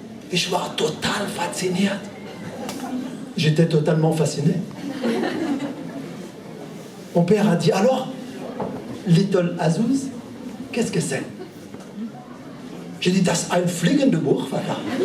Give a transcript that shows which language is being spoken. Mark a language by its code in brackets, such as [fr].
[de] Ich war total fasziniert. [fr] J'étais totalement fasciné. Mon père a dit alors, Little Azouz, qu'est-ce que c'est? J'ai dit, [de] das ein fliegende Buch, Vater.